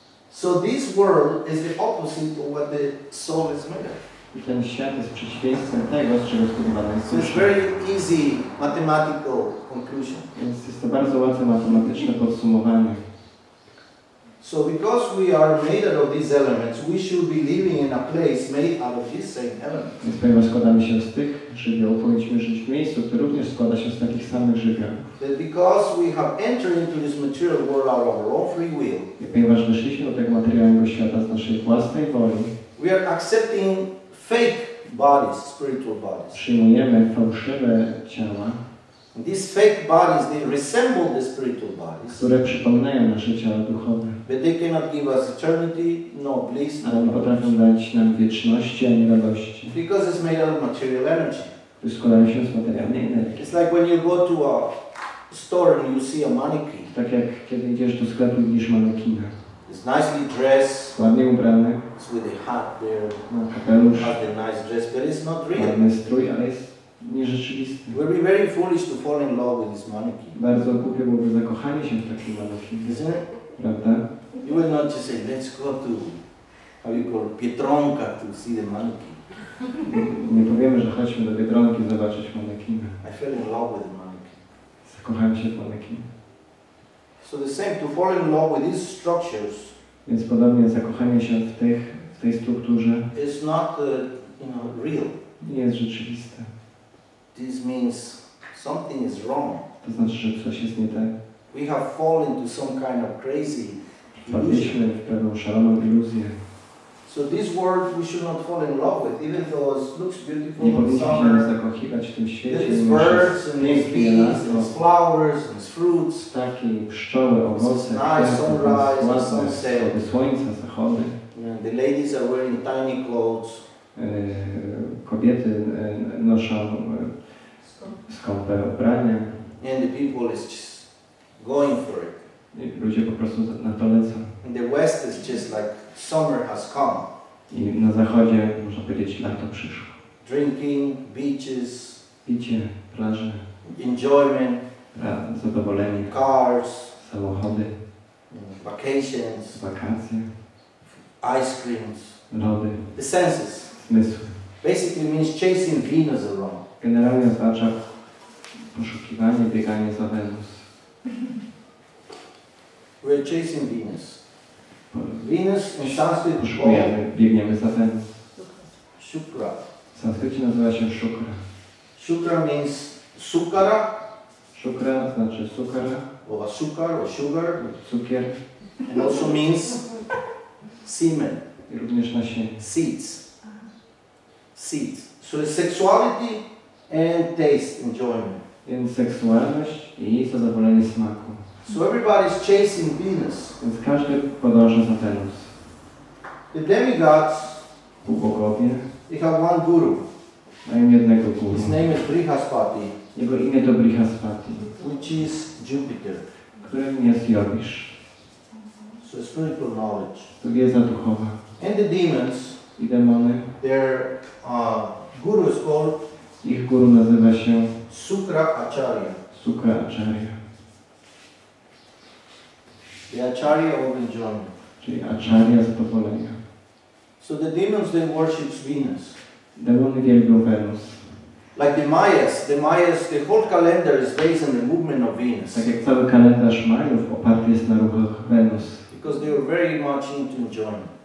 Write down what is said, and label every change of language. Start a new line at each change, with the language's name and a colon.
English: So this world is the opposite of what the soul is made of.
Polish: I ten świat jest przeciwieństwem tego, z czego zbudowana jest
English: So it's
Polish: dusza.
English: very easy mathematical conclusion.
Polish: Więc jest to bardzo łatwe matematyczne podsumowanie.
English: So because we are made out of these elements, we should be living in a place made out of these same elements.
Polish: Więc ponieważ składamy się z tych żywiołów, powinniśmy żyć w miejscu, które również składa się z takich samych żywiołów.
English: That because we have entered into this material world out of our own free will,
Polish: I ponieważ weszliśmy do tego materialnego świata z naszej własnej woli,
English: we are accepting fake bodies, spiritual bodies.
Polish: przyjmujemy fałszywe ciała,
English: These fake bodies, they resemble the spiritual bodies,
Polish: które przypominają nasze ciała duchowe,
English: but they cannot give us eternity, no bliss,
Polish: ale nie
English: no
Polish: potrafią
English: knowledge.
Polish: dać nam wieczności ani radości,
English: Because it's made out of material energy.
Polish: które składają się z materialnej energii.
English: It's like when you go to a store and you see a mannequin.
Polish: Tak jak kiedy idziesz do sklepu i widzisz manekina.
English: It's nicely dressed,
Polish: Ładnie ubrany,
English: it's with a hat there,
Polish: ma kapelusz,
English: has a nice dress, but it's not real.
Polish: ładny strój, ale jest nierzeczywisty.
English: It would be very foolish to fall in love with this mannequin,
Polish: Bardzo głupie byłoby zakochanie się w takim manekinie,
English: isn't it?
Polish: prawda?
English: You will not just say, let's go to, how you call it, Pietronka to see the mannequin.
Polish: Nie powiemy, że chodźmy do Biedronki zobaczyć manekiny.
English: I fell in love with the mannequin.
Polish: Zakochałem się w manekinie.
English: So the same, to fall in love with these structures
Polish: Więc podobnie zakochanie się w tej strukturze
English: is not, real.
Polish: nie jest rzeczywiste.
English: This means something is wrong.
Polish: To znaczy, że coś jest nie tak.
English: We have fallen into some kind of crazy illusion.
Polish: Wpadliśmy w pewną szaloną iluzję.
English: So this world we should not fall in love with, even though it looks beautiful
Polish: Nie
English: in
Polish: powinniśmy się
English: summer.
Polish: zakochiwać w tym świecie,
English: There is
Polish: mimo że
English: birds
Polish: jest
English: and there's
Polish: pięknie
English: bees and there's
Polish: lato,
English: flowers and there's fruits.
Polish: ptaki, pszczoły, owoce,
English: Nice
Polish: kwiaty,
English: sunrise,
Polish: ładne
English: sunset.
Polish: wschody słońca, zachody.
English: And the ladies are wearing tiny clothes.
Polish: Kobiety noszą skąpe ubrania
English: And the people is just going for it.
Polish: i ludzie po prostu na to lecą.
English: In the West it's just like summer has come.
Polish: I na zachodzie, można powiedzieć, lato przyszło.
English: Drinking, beaches,
Polish: Picie, plaże,
English: enjoyment,
Polish: zadowolenie,
English: cars,
Polish: samochody,
English: vacations,
Polish: wakacje,
English: ice creams.
Polish: lody,
English: the senses.
Polish: zmysły.
English: Basically means chasing Venus around.
Polish: Generalnie oznacza poszukiwanie, bieganie za Wenus.
English: We're chasing Venus. Venus in Sanskrit is
Polish: Poszukujemy, biegniemy za Wenus.
English: Shukra.
Polish: W sanskrycie nazywa się Shukra.
English: Shukra means sukara,
Polish: Shukra znaczy sukara,
English: or sukar, or sugar,
Polish: cukier
English: and also means semen,
Polish: i również nasienie.
English: seeds. Seeds. So it's sexuality and taste, enjoyment.
Polish: Więc seksualność i zadowolenie smaku.
English: So everybody's chasing Venus.
Polish: Więc każdy podąża za Wenus.
English: The demigods,
Polish: Półbogowie
English: they have one guru.
Polish: mają jednego guru.
English: His name is Brihaspati,
Polish: Jego imię to Brihaspati,
English: which is Jupiter.
Polish: którym jest Jyotish.
English: So spiritual knowledge.
Polish: To wiedza duchowa.
English: And the demons,
Polish: I demony,
English: their guru is called
Polish: ich guru nazywa się
English: Sukra Acharya.
Polish: Sukra Acharya,
English: The Acharya of enjoyment.
Polish: czyli Acharya zadowolenia.
English: So the demons, they worship Venus.
Polish: Demony wielbią Wenus.
English: Like the Mayas, the whole calendar is based on the movement of Venus.
Polish: Tak jak cały kalendarz Majów oparty jest na ruchach Wenus.
English: Because they were very much into enjoyment.